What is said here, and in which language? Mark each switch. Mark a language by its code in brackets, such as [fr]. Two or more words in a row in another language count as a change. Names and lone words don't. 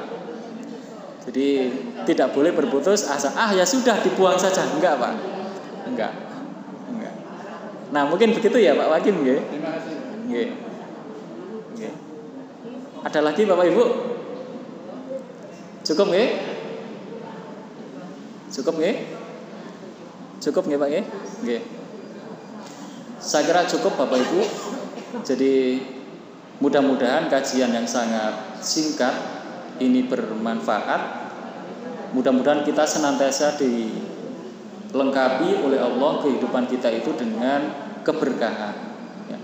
[id] Jadi tidak boleh berputus asa. Ya sudah dibuang saja. Enggak Pak. Enggak. Nah mungkin begitu ya Pak Wakim nggih. Terima kasih. Nggih. Ada lagi Bapak Ibu? Cukup nggih? Cukup nggih? Cukup nggih Pak nggih? Nggih. Saya kira cukup Bapak Ibu. Jadi mudah-mudahan kajian yang sangat singkat ini bermanfaat. Mudah-mudahan kita senantiasa dilengkapi oleh Allah kehidupan kita itu dengan keberkahan ya.